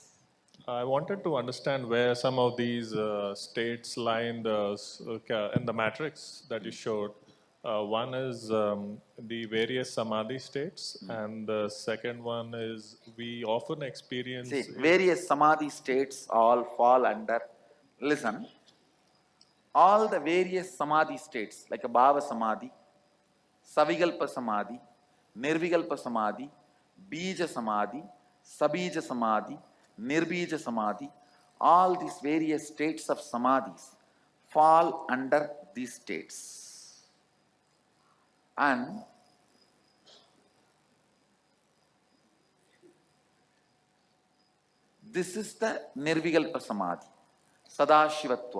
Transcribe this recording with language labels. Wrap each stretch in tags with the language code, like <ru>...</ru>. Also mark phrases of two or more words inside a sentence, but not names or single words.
<en>I wanted to understand where some of these states lie in the matrix that you showed. One is the various samadhi states, and the second one is we often experience... See, various samadhi states all fall under, listen, all the various samadhi states, like a</en> <sa>bhava samadhi, savigalpa samadhi, nirvigalpa samadhi, bija samadhi, sabija samadhi, nirbija samadhi,</sa> <en>all these various states of samadhis fall under these states. And this is the</en> <sa>Nirvigalpa Samadhi, Sadashivatva.</sa>